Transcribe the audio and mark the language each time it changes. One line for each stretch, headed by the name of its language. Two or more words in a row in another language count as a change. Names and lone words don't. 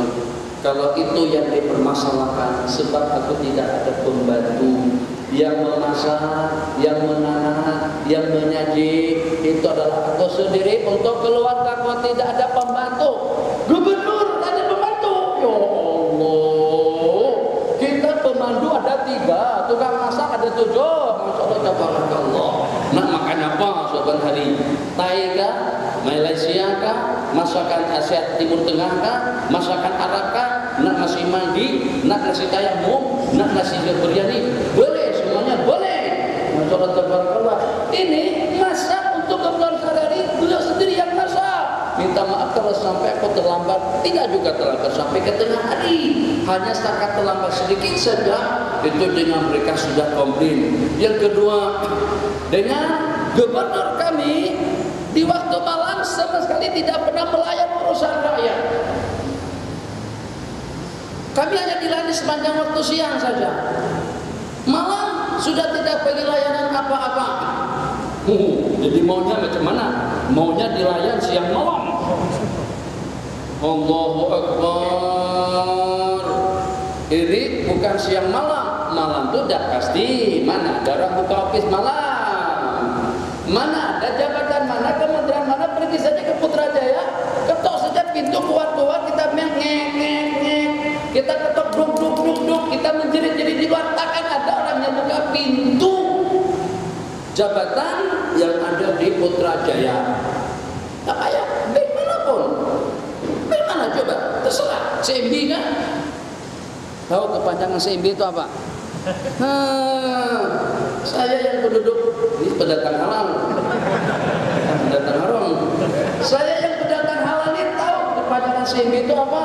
Malay: Kalau itu yang dipermasalahkan, sebab aku tidak ada pembantu yang memasak, yang menanam, yang menyaji, itu adalah aku sendiri. Untuk keluarga aku tidak ada pembantu. Gubernur ada pembantu.
Arabic: يا الله,
Malay: kita pemandu ada 3, tukang masak ada 7.
Arabic: ما شاء الله، تبارك الله.
Malay: Nak makan apa sobat hari? Thai kah? Malaysia kah? Masakan Asia Timur Tengah kah? Masakan Arab kah? Nak nasi mandi? Nak nasi tayamum? Nak nasi biryani? Boleh, semuanya boleh.
Arabic: ما شاء الله، تبارك الله.
Malay: Ini masak untuk keperluan sehari-hari, beliau sendiri yang masak. Minta maaf kalau sampai kok terlambat? Tidak juga terlambat sampai ke tengah hari, hanya setakat terlambat sedikit saja, itu dengan mereka sudah komplain. Yang kedua, dengan gubernur kami di waktu malam sama sekali tidak pernah melayan urusan rakyat. Kami hanya dilayani sepanjang waktu siang saja. Malam sudah tidak bagi layanan apa-apa. Jadi maunya macam mana? Maunya dilayan siang malam.
Arabic: الله أكبر.
Malay: Ini bukan siang malam. Malam itu dah pasti. Mana ada orang buka office malam? Mana ada jabatan mana, kementerian mana, pergi saja ke Putrajaya, ketok saja pintu, keluar-keluar kita ngek. Kita ketok duk, kita menjerit-jerit di luar, takkan ada orang yang buka pintu jabatan yang ada di Putrajaya. Tak payah, bank manapun. Bank mana coba? Terserah. CMB kan? Tahu kepanjangan CMB itu apa? Saya yang penduduk ini pendatang halal. Pendatang haram. Saya yang pendatang halal ini tahu kepanjangan CMB itu apa?